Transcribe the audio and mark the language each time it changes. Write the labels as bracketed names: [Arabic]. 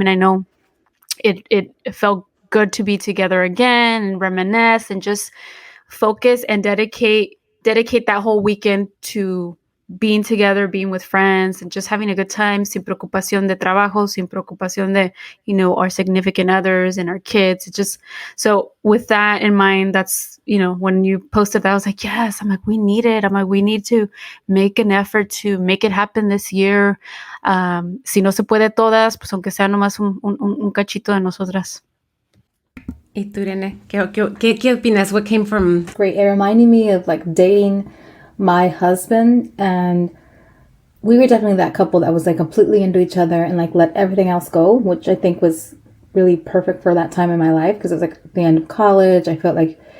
[English] And I know it felt good to be together again and reminisce and just focus and dedicate that whole weekend to being together, being with friends, and just having a good time, [Spanish] sin preocupación de trabajo, sin preocupación de, [English] our significant others and our kids. It just, so with that in mind, that's, when you posted that, I was like, yes, I'm like, we need it. I'm like, we need to make an effort to make it happen this year. [Spanish] Si no se puede todas, pues aunque sea nomás un cachito de nosotras. ¿Y tú, Irene? ¿Qué opinas? [English] What came from? Great. It reminded me of like dating my husband, and we were definitely that couple that was like completely into each other and like let everything else go, which I think was really perfect for that time in my life, because it was like the end of college. I felt like